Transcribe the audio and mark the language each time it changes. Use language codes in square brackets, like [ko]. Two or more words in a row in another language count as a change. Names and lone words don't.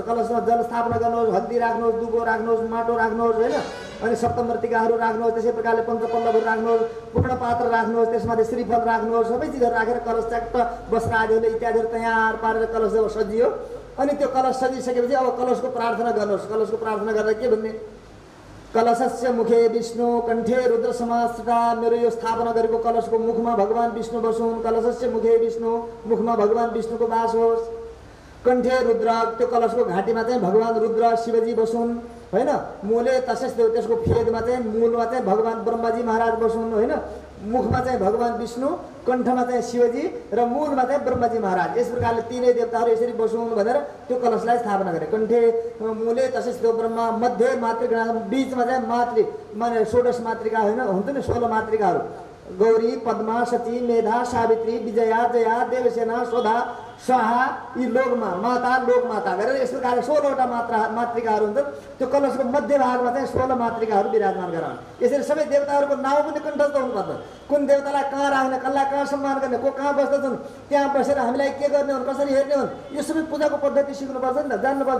[ne] कलशमा जल स्थापना गर्नुहोस्, हल्दी राख्नुहोस्, दुबो राख्नुहोस्, माटो राख्नुहोस् होइन, अनि सप्तमर्तिकाहरू राख्नुहोस्, त्यसै प्रकारले पञ्चपल्लवहरू राख्नुहोस्, पूर्ण पात्र राख्नुहोस्, त्यसमाथि श्रीफल राख्नुहोस्, सबै चिजहरू राखेर कलश च्याक्ट वस्त्र आदिहरूले इत्यादिहरू तयार पारेर कलश जब सजियो अनि त्यो कलश सजिसकेपछि अब कलशको प्रार्थना गर्नुहोस्। कलशको प्रार्थना गर्दा के भन्ने? [sa] कलशस्य मुखे विष्णु कण्ठे रुद्र समाश्रिता। [ne] मेरो यो स्थापना गरेको कलशको मुखमा भगवान विष्णु बसुन्। [sa] कलशस्य मुखे विष्णु, [ne] मुखमा भगवान विष्णुको वास होस्। [sa] कण्ठे रुद्र, [ne] त्यो कलशको घाँटीमा चाहिँ भगवान रुद्र शिवजी बसुन् होइन। मूले तसै त्यसको फेदमा चाहिँ मूलमा चाहिँ भगवान ब्रह्माजी महाराज बसुन् होइन। मुखमा चाहिँ भगवान विष्णु, कण्ठमा चाहिँ शिवजी र मूलमा चाहिँ ब्रह्माजी महाराज। यस प्रकारले तीनै देवताहरू यसरी बसुन् भनेर त्यो कलशलाई स्थापना गरे। [sa] कण्ठे मूले तसै ब्रह्मा, मध्ये मातृगण, [ne] बीचमा चाहिँ मातृ माने 16 मातृका होइन, हुन्छ नि 16 मातृकाहरू गौरी, पद्मा, सची, मेधा, सावित्री, विजया, जया, देवसेना, स्वधा, स्वाहा यी लोकमा माता लोकमाता गरेर यस प्रकारले 16वटा मातृकाहरू हुन्छन्। त्यो कलशको मध्य भागमा चाहिँ 16 मातृकाहरू विराजमान गराउन्। यसरी सबै देवताहरूको नाउँ पनि कण्ठस्थ हुनुपर्छ। कुन देवतालाई कहाँ राख्ने, कसलाई कहाँ सम्मान गर्ने, को कहाँ बस्दछन्, त्यहाँ बसेर हामीलाई के गर्ने हुन्, कसरी हेर्ने हुन्, यो सबै पूजाको पद्धति सिक्नुपर्छ नि त, जान्नुपर्छ।